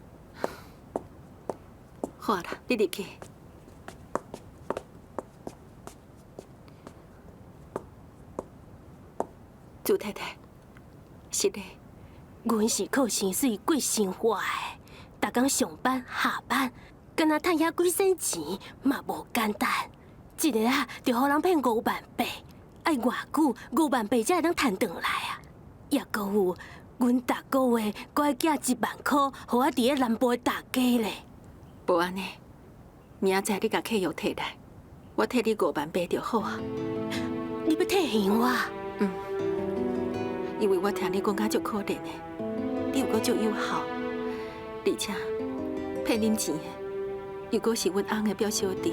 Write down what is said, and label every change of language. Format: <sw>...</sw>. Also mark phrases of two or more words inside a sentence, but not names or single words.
<nan>好啦，你入去。朱太太，是的，阮是靠薪水过生活的，逐工上班下班，敢若赚遐几仙钱嘛无简单。一个啊，就互人骗5万8，爱偌久5万8才会当赚回来啊！也搁有，阮逐个月搁爱寄1万块，互我伫咧南部大家咧。无安尼，明仔载你甲契约摕来，我替你5万8就好啊。你要替现我？因为我听你讲甲足可怜的，你又搁足友好，而且骗恁钱的，又搁是阮翁的表小弟。</nan>